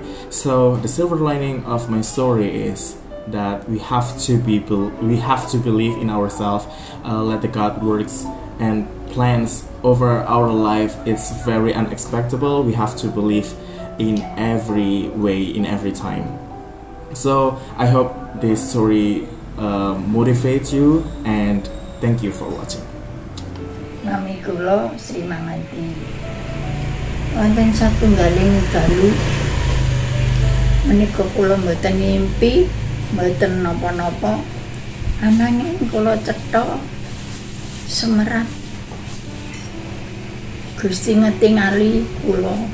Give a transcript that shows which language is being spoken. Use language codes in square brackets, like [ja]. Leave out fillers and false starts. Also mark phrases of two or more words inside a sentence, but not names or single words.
[en] So the silver lining of my story is that we have to believe in ourselves, let the God works and plans over our life. It's very unexpected. We have to believe in every way, in every time. So I hope this story motivates you, and thank you for watching. [jv] Nami kula Sri Manganti. Wonten satunggaling dalu menika kula mboten ngimpi, mboten napa-napa. Ananging kula cetha semerap Gusti ngetingali kula.